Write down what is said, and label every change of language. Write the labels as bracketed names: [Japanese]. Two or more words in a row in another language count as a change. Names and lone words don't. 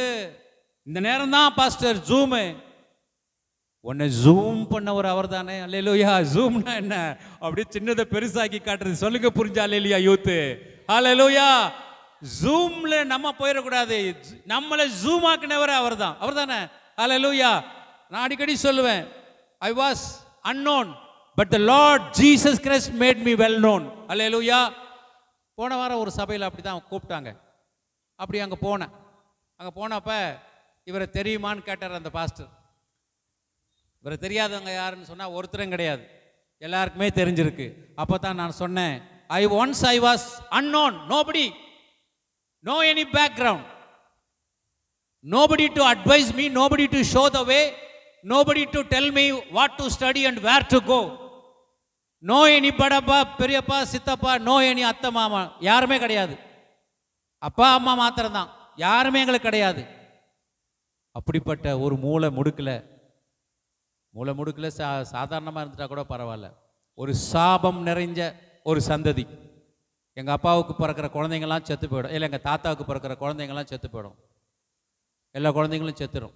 [Tamil] இந்த நேரம் தான் பாஸ்டர் ஜூமு. உன்னை ஜூம் பண்ணவர் அவர் தானே. அல்லேலூயா. ஜூம்னா என்ன? அப்படியே சின்னதை பெருசாக்கி காட்டுறது. சொல்லுங்க, புரிஞ்சா? அல்லேலூயா யூத்து. அல்லேலூயா. ஜூம்ல நம்ம போயிடக்கூடாது, நம்மளை ஜூம் ஆக்கினவர் அவர் தானே. அல்லேலூயா. நான் அடிக்கடி சொல்லுவேன், [English] I was unknown but the Lord Jesus Christ made me well known. [Tamil] அல்லேலூயா. போன வாரம் ஒரு சபையில் அப்படி தான் கூப்பிட்டாங்க. அப்படி அங்கே போனப்ப இவரை தெரியுமான்னு கேட்டார் அந்த பாஸ்டர். இவரை தெரியாதவங்க யாருன்னு சொன்னால் ஒருத்தரும் கிடையாது, எல்லாருக்குமே தெரிஞ்சிருக்கு. அப்போ தான் நான் சொன்னேன், [English] I was unknown, nobody, no any background, nobody to advise me, nobody to show the way, nobody to tell me what to study and where to go, no any [Tamil] படப்பா பெரியப்பா சித்தப்பா, [English] no any [Tamil] அத்தை மாமா, யாருமே கிடையாது. அப்பா அம்மா மாத்திரம் தான், யாருமே எங்களுக்கு கிடையாது. அப்படிப்பட்ட ஒரு மூளை முடுக்கல சாதாரணமாக இருந்துட்டா கூட பரவாயில்ல, ஒரு சாபம் நிறைஞ்ச ஒரு சந்ததி. எங்கள் அப்பாவுக்கு பிறக்கிற குழந்தைங்கள்லாம் செத்து போயிடும், இல்லை எங்கள் தாத்தாவுக்கு பிறக்கிற குழந்தைங்கள்லாம் செத்து போயிடும், எல்லா குழந்தைங்களும் செத்துடும்.